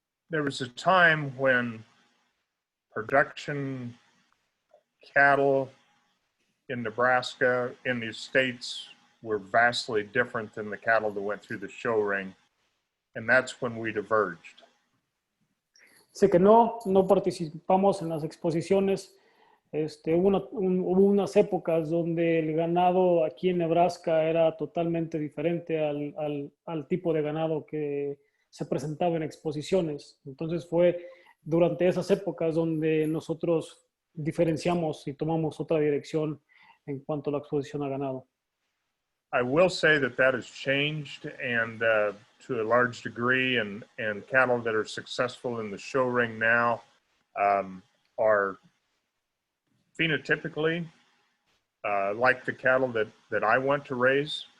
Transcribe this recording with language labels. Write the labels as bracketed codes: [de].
[en] there was a time when production cattle in Nebraska, in the States, were vastly different than the cattle that went through the show ring. And that's when we diverged. [es] Sé que no participamos en las exposiciones. Hubo unas épocas donde el ganado aquí en Nebraska era totalmente diferente al tipo de ganado que se presentaba en exposiciones. Entonces fue durante esas épocas donde nosotros diferenciamos y tomamos otra dirección en cuanto a la exposición a ganado. [en] I will say that that has changed, and to a large degree, and cattle that are successful in the show ring now are phenotypically like the cattle that I want to raise.